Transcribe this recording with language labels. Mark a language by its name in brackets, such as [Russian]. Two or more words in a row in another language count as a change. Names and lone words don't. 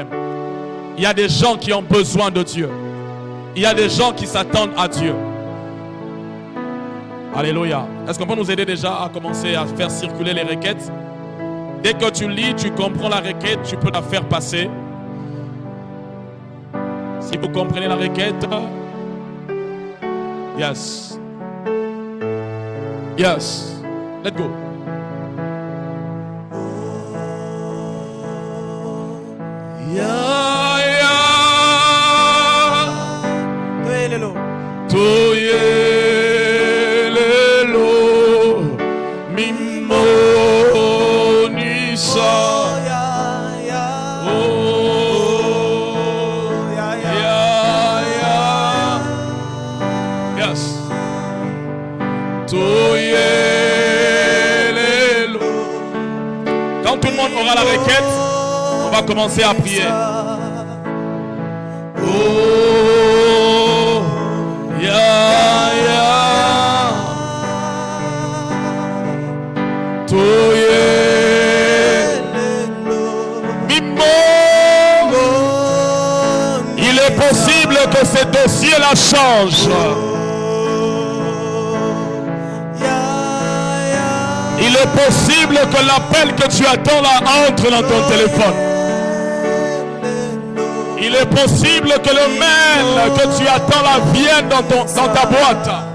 [French] Il y a des gens qui ont besoin de Dieu. Il y a des gens qui s'attendent à Dieu. Alléluia. Est-ce qu'on peut nous aider déjà à commencer à faire circuler les requêtes? Dès que tu lis, tu comprends la requête, tu peux la faire passer. Si vous comprenez la requête, [English] yes. Yes. Let's go. Ya ya. Toyelelo. Mimonisa. [French] Quand tout le monde aura la requête, on va commencer à prier. Oh, ya, ya. Mimo. Il est possible que ce dossier-là change. Il est possible que l'appel que tu attends là entre dans ton téléphone. Il est possible que le mail que tu attends là vienne dans ta boîte.